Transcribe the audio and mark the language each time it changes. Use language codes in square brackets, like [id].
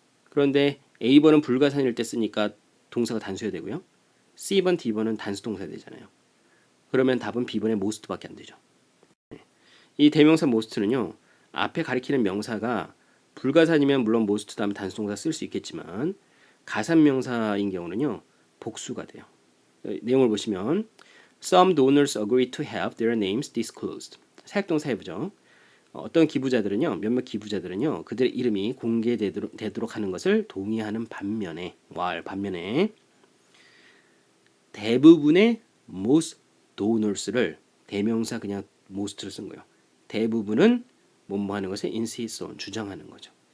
[ko] 그런데 A번은 불가산일 때 쓰니까 동사가 단수해야 되고요. C번, D번은 단수 동사야 되잖아요. 그러면 답은 B번의 most밖에 안 되죠. 이 대명사 most는요. 앞에 가리키는 명사가 불가산이면 물론 most 다음에 단수 동사 쓸 수 있겠지만 가산 명사인 경우는요. 복수가 돼요. 내용을 보시면 [en] Some donors agree to have their names disclosed. [ko] 사역동사 해보죠. 어떤 기부자들은요, 몇몇 기부자들은요, 그들의 이름이 공개되도록 하는 것을 동의하는 반면에, 반면에 대부분의 most donors를 대명사 그냥 most를 쓴 거예요. 대부분은 뭐뭐 하는 것을 insist on, 주장하는 거죠.